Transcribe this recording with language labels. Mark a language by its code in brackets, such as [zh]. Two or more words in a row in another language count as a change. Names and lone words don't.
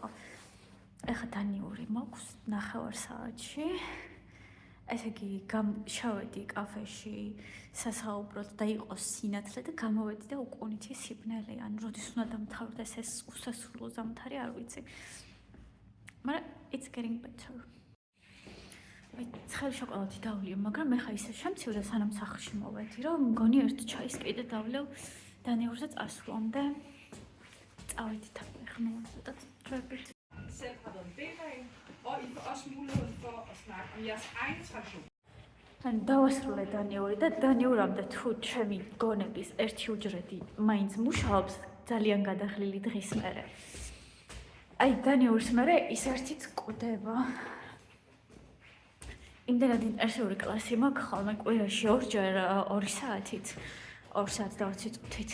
[ka] ეხლა დანიური მაქვს 9 საათში. ესე იგი, შევედი კაფეში სასაუბროდ და იყო სინათლე და გამოვედი და უკუნითი სიბნელე, ან როდის უნდა დამთავრდეს ეს უსასრულო ზამთარი, არ ვიცი. მაგრამ [en] it's getting better. [ka] მე ცხელი შოკოლადი დავლიე, მაგრამ ეხლა ისე შემცირდა სანამ სახლში მოვედი, რომ მგონი ერთ ჩაის კიდე დავლევ დანიურზე წასვლამდე. წავედით ახლა მოვიდეთ დროებით. [da] Selv har været en del af, og I får også muligheden for at snakke om jeres egen tradition. [ka] ან დავასრულე დანიური და დანიურამდე თუ ჩემი გონების ერთი უჯრედი მაინც მუშაობს ძალიან გადახლილი დღის მერე. აი დანიურს მერე ის ერთიც კვდება. იმდენად ინტენსიური კლასი მაქვს ხოლმე კვირაში ორჯერ 2 საათით, 2 საათს და 20 წუთით.